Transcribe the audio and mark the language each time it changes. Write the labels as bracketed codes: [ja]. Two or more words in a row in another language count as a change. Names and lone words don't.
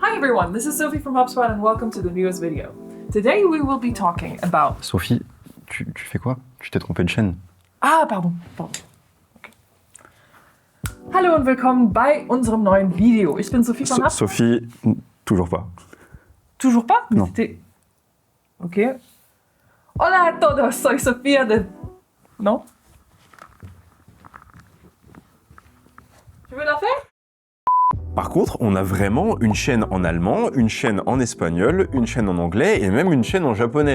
[en] Hi everyone, this is Sophie from HubSpot and welcome to the newest video. Today we will be talking about... [fr] Sophie, tu fais quoi? Tu t'es trompée de chaîne. Ah, pardon. Okay. [de] Hallo und willkommen bei unserem neuen Video. Ich bin Sophie von HubSpot. [fr] Sophie, toujours pas. Toujours pas? Non. Ok. [es] Hola a todos, soy Sofía de... [fr] Non? Tu veux la faire? Par contre, on a vraiment une chaîne en allemand, une chaîne en espagnol, une chaîne en anglais et même une chaîne en japonais.